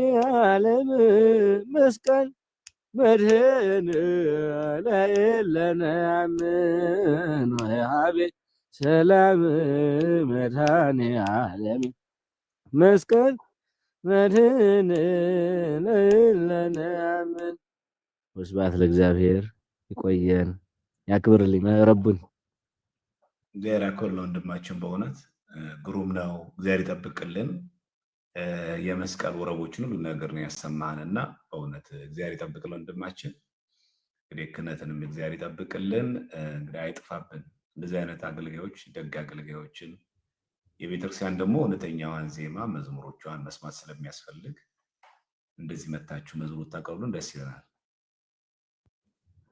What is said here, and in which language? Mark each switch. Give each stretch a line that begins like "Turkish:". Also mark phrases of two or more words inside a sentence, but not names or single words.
Geez: ዓለም መስቀል መድህን ለየለነ አምን ወሀቤ ሰላም መድኃኔ ዓለም መስቀል መድህን ለየለነ አምን። ወስብሐት ለእግዚአብሔር።
Amharic: ይቆየን፣ ያክብርልኝ ረቡን። እግዚአብሔር ያክብርልን ወንድማችን፣ በእውነት ግሩም ነው። እግዚአብሔር ይጠብቅልን። የመስቀል ወረቦችን ሁሉ ነገር ነው ያሰማን እና በእውነት እግዚአብሔር ይጠብቅልን ወንድማችን። እንግዲህ ክህነትንም እግዚአብሔር ይጠብቅልን። እንግዲህ አይጥፋብን እንደዚህ አይነት አገልጋዮች፣ ደግ አገልጋዮችን። የቤተክርስቲያን ደግሞ እውነተኛዋን ዜማ መዝሙሮቿን መስማት ስለሚያስፈልግ እንደዚህ መታችሁ መዝሙር ታቀርቡልን ደስ ይለናል።